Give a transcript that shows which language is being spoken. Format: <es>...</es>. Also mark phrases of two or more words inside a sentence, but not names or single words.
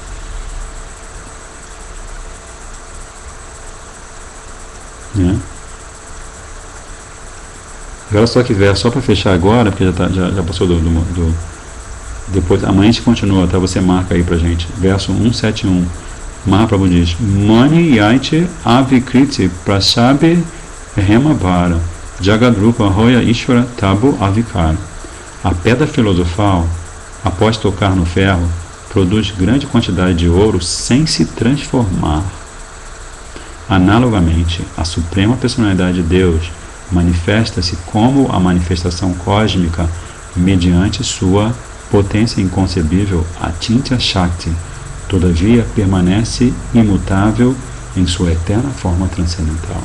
<pt>Né? Agora só que verso, só para fechar agora, porque já passou depois, amanhã a gente continua, tá? Você marca aí pra gente. Verso 171. Mahaprabhu diz:</pt> <bn>মণি যৈছে অবিকৃতে প্রসবে হেমভার জগদ্রূপ হয় ঈশ্বর তবু অবিকার.</bn> <pt>A pedra filosofal, após tocar no ferro, produz grande quantidade de ouro sem se transformar. Analogamente, a Suprema Personalidade de Deus manifesta-se como a manifestação cósmica mediante sua potência inconcebível,</pt> <sa>अचिन्त्य शक्ति,</sa> <pt>todavia permanece imutável em sua eterna forma transcendental.</pt>